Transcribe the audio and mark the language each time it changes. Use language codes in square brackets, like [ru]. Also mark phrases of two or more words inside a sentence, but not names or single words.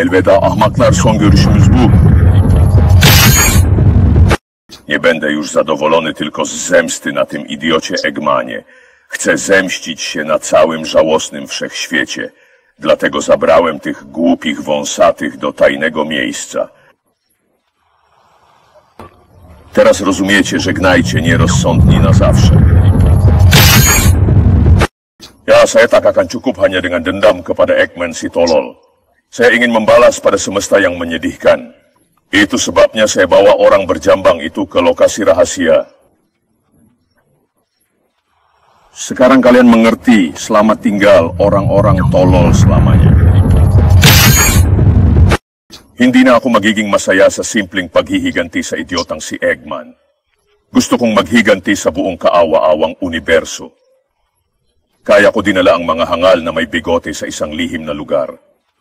[tr] Elveda ahmaklar, son görüşümüz bu. [pl] Nie będę już zadowolony tylko z zemsty na tym idiocie Egmanie. Chcę zemścić się na całym żałosnym wszechświecie. Dlatego zabrałem tych głupich wąsatych do tajnego miejsca. Teraz rozumiecie, żegnajcie, nierozsądni na zawsze. [id] Ya, saya tak akan cukup hanya dengan dendam kepada Eggman si tolol. Saya ingin membalas pada semesta yang menyedihkan. Itu sebabnya saya bawa orang berjambang itu ke lokasi rahasia. Sekarang kalian mengerti, selamat tinggal orang-orang tolol selamanya. [tl] Hindi na ako magiging masaya sa simpleng paghihiganti sa idiotang si Eggman. Gusto kong maghiganti sa buong kaawa-awang universo. Kaya ko dinala ang mga hangal na may bigote sa isang lihim na lugar.